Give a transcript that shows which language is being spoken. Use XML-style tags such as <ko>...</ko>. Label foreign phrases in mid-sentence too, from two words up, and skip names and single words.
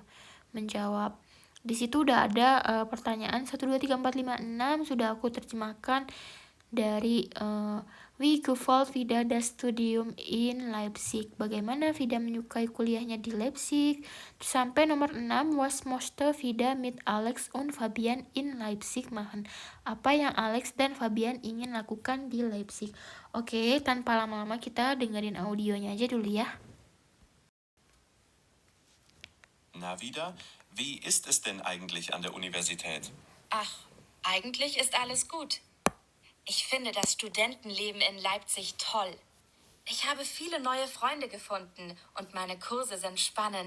<id>Menjawab. Di situ udah ada pertanyaan 1 2 3 4 5 6 sudah aku terjemahkan dari</id> <de>Wie gefällt Vida das Studium in Leipzig?</de> <id>Bagaimana Vida menyukai kuliahnya di Leipzig? Sampai nomor 6,</id> <de>was möchte Vida mit Alex und Fabian in Leipzig machen?</de> <id>Apa yang Alex dan Fabian ingin lakukan di Leipzig? Oke, tanpa lama-lama kita dengerin audionya aja dulu ya.</id> <de>Na Vida, wie ist es denn eigentlich an der Universität? Ach, eigentlich ist alles gut. Ich finde das Studentenleben in Leipzig toll. Ich habe viele neue Freunde gefunden und meine Kurse sind spannend.</de>